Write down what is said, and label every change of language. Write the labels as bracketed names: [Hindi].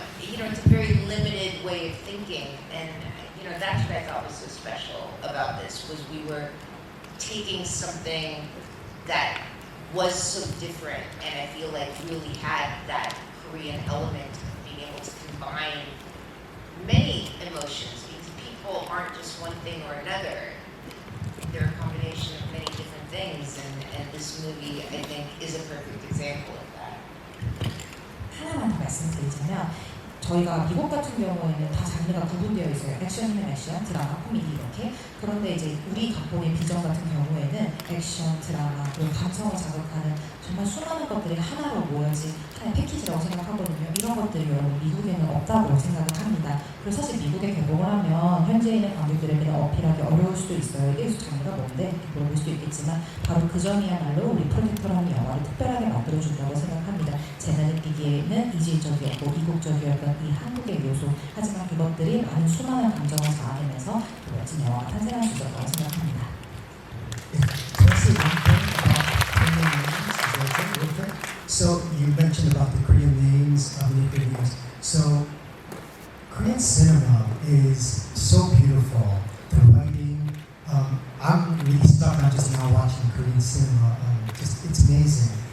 [English] You know, it's a very limited way of thinking, and you know, that's what I thought was so special about this, was we were taking something that was so different, and I feel like really had that Korean element of being able to combine many emotions, because people aren't just one thing or another. They're a combination of many different things, and this movie, I think, is a perfect example of that. [Korean] 하나만 더 말씀드리자면 저희가 미국 같은 경우에는 다 장르가 구분되어 있어요. 액션이면 액션, 드라마, 코미디 이렇게. 그런데 이제 우리 각본의 비전 같은 경우에는 액션, 드라마, 그리고 감성을 자극하는 정말 수많은 것들이 하나로 모여진 하나의 패키지라고 생각하거든요. 이런 것들이 여러분 미국에는 없다고 생각을 합니다. 그래서 사실 미국에 개봉을 하면 현재 있는 관객들에게는 어필하기 어려울 수도 있어요. 이게 장르가 뭔데? 이렇게 물어볼 수도 있겠지만 바로 그 점이야말로 우리 프로젝터라는 영화를 특별하게 만들어준다고 생각합니다. 제가 느끼기에는 이질적이었고 이국적이었던 이 한국의 요소, 하지만 그것들이 많은 수많은 감정을 자아내면서 멋진 영화가 탄생할 수 있었다고 생각합니다. [English] Just one thing about Korean names, is that okay, real quick? So you mentioned about the Korean names, the Korean names. So Korean cinema is so beautiful. The writing, I'm really stuck on just now watching Korean cinema. Just it's amazing.